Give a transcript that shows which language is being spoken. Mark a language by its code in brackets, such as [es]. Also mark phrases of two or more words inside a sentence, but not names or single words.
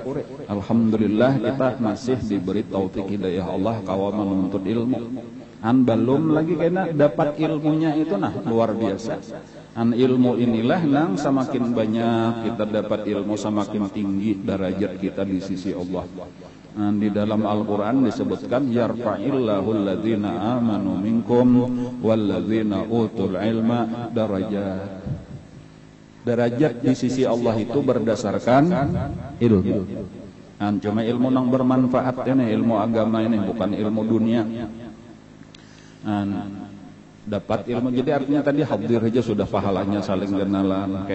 [bjn] Alhamdulillah kita masih diberi taufik hidayah Allah kawa menuntut ilmu. Belum lagi kena dapat ilmunya itu luar biasa. Ilmu inilah nang semakin banyak kita dapat ilmu semakin tinggi derajat kita di sisi Allah. Di dalam Al-Quran disebutkan [ar] يرفع الله الذين آمنوا منكم والذين أوتوا العلم درجات. [bjn] Derajat di sisi Allah itu berdasarkan ilmu. Cuma ilmu yang bermanfaat ini, ilmu agama ini, bukan ilmu dunia. Dapat ilmu, jadi artinya tadi hadir aja sudah pahalanya saling kenalan.